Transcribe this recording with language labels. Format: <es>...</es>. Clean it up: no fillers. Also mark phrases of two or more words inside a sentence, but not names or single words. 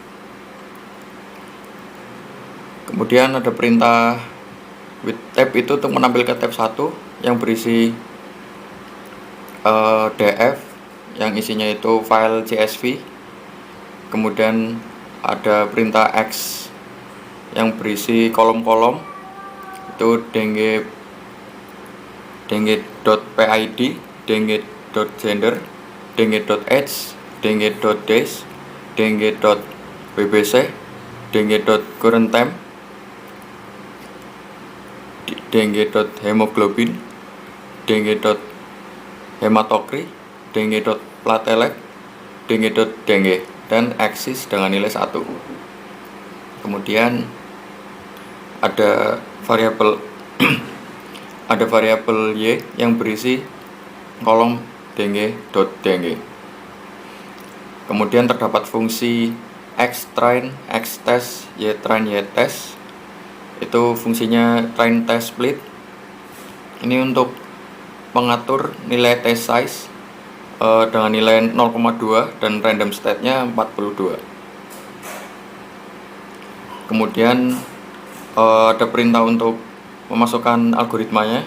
<id>Kemudian ada perintah</id> <en>with tab</en> <id>itu untuk menampilkan tab 1 yang berisi df yang isinya itu file CSV. Kemudian ada perintah X yang berisi kolom-kolom, itu denge.pid, denge.gender, denge.age, denge.days, denge.bbc, denge.currenttime, denge.hemoglobin, denge.hematokrit, denge.platelet, denge.denge, dan axis dengan nilai 1. Kemudian ada variabel ada variabel y yang berisi kolom denge.denge. Kemudian terdapat fungsi xtrain, xtest, ytrain, ytest. Itu fungsinya</id> <en>train test split.</en> <id>Ini untuk mengatur nilai</id> <en>test size</en> <id>dengan nilai 0,2 dan</id> <en>random state-</en> <id>nya 42. Kemudian ada perintah untuk memasukkan algoritmanya.</id>